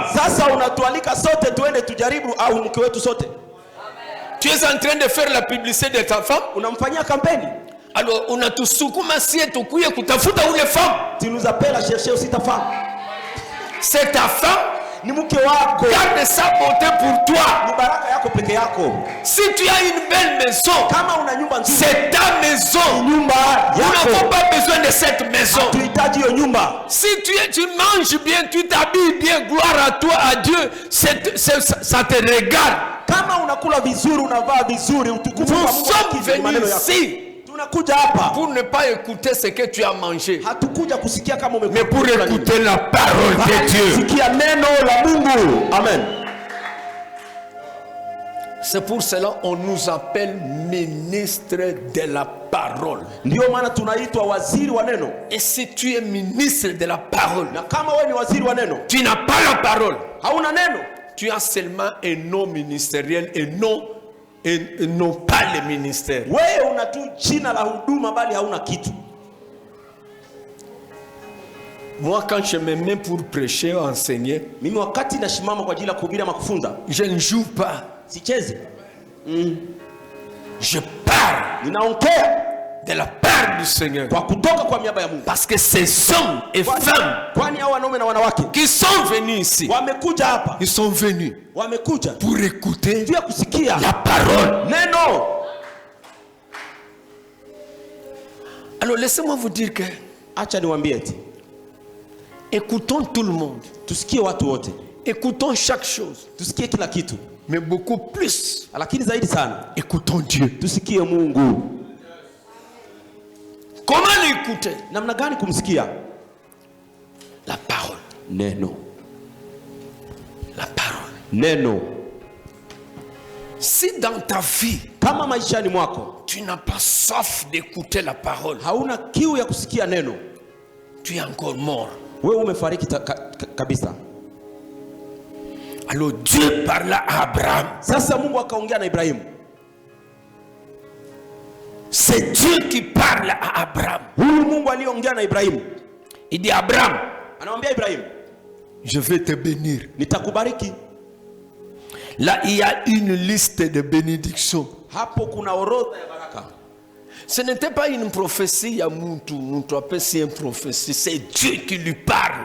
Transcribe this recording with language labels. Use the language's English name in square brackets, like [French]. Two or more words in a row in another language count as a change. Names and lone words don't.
[Swahili] sasa unatualika sote tuende tujaribu au mke wetu sote. [French] Tu es en train de faire la publicité de ta femme. [Swahili] Unamfanyia kampeni. Alors unatusukuma sie tukuye kutafuta ule femme. [French] Tu nous appelles à chercher aussi ta femme. C'est ta femme. [Swahili] Ni mke wako. [French] Garde sa beauté pour toi. [Swahili] Ni baraka yako peke yako. [French] Si tu as une belle maison, [Swahili] Kama una nyumba nzuri, [French] c'est ta maison. [Swahili] nyumba [French] Nous n'avons [Swahili] yako. [French] pas besoin de cette maison. [Swahili] Tuhitaji hiyo nyumba. [French] Si tu manges bien, tu t'habilles bien, gloire à toi, à Dieu, ça te regarde. [Swahili] Kama unakula vizuri, unavaa vizuri, utukufu [French] Nous [Swahili] kwa Mungu [French] sommes [Swahili] ukidhi maneno [French] venus [Swahili] yako. [French] ici [Swahili] Tunakuja hapa [French] pour ne pas écouter ce que tu as mangé, [Swahili] hatukuja kusikia kama [French] mais pour [Swahili] umekula nini. [French] écouter la parole de [Swahili] Bali [French] Dieu. [Swahili] kusikia neno la Mungu. Amen. [French] C'est pour cela qu'on nous appelle ministre de la parole. [Swahili] Ndio maana tunaitwa waziri wa neno. [French] Et si tu es ministre de la parole, [Swahili] Na kama wewe ni waziri wa neno, [French] tu n'as pas la parole, [Swahili] hauna neno, [French] tu as seulement un nom ministériel et non pas le ministère. [Swahili] wewe una tu jina la huduma bali hauna kitu. [French] Moi, quand je me mets pour prêcher, enseigner, [Swahili] Mimi wakati nashimama kwa ajili ya kuhubiri ama kufunza, [French] je ne joue pas. [Swahili] sichezi. [French] Je parle [Swahili] Ninaongea [French] de la part du Seigneur. [Swahili] kwa kutoka kwa miaba ya Mungu. [French] Parce que ces hommes et femmes [Swahili] Kwani hao wanaume na wanawake [French] qui sont venus ici, [Swahili] wamekuja hapa, [French] ils sont venus [Swahili] wamekuja [French] pour écouter [Swahili] juu ya kusikia [French] la parole. [Swahili] neno. [French] Alors laissez-moi vous dire que [Swahili] Acha niwaambie eti [French] écoutons tout le monde, [Swahili] tusikie watu wote, [French] écoutons chaque chose, [Swahili] tusikie kila kitu, [French] mais beaucoup plus, [Swahili] lakini zaidi sana [French] écoutons Dieu. [Swahili] tusikie Mungu. [French] Comment l'écouter? [Swahili] Namna gani kumsikia? [French] La parole. [Swahili] Neno, [French] La parole. [Swahili] neno. [French] Si dans ta vie, [Swahili] Kama maishani mwako [French] tu n'as pas soif d'écouter la parole, [Swahili] hauna kiu ya kusikia neno, [French] tu es encore mort. [Swahili] wewe umefariki kabisa. [French] Alors Dieu parla à Abraham. [Swahili] Sasa Mungu akaongea na Ibrahimu. [French] C'est Dieu qui parle à Abraham. [Swahili] Huyu Mungu aliyeongea na Ibrahimu [French] Il dit Abraham, [Swahili] anamwambia Ibrahimu, [French] je vais te bénir. [Swahili] nitakubariki. [French] Là, il y a une liste de bénédictions. [Swahili] Hapo kuna orodha ya baraka. [French] Ce n'était pas une prophétie à Muntu appelle c'est une prophétie, c'est Dieu qui lui parle.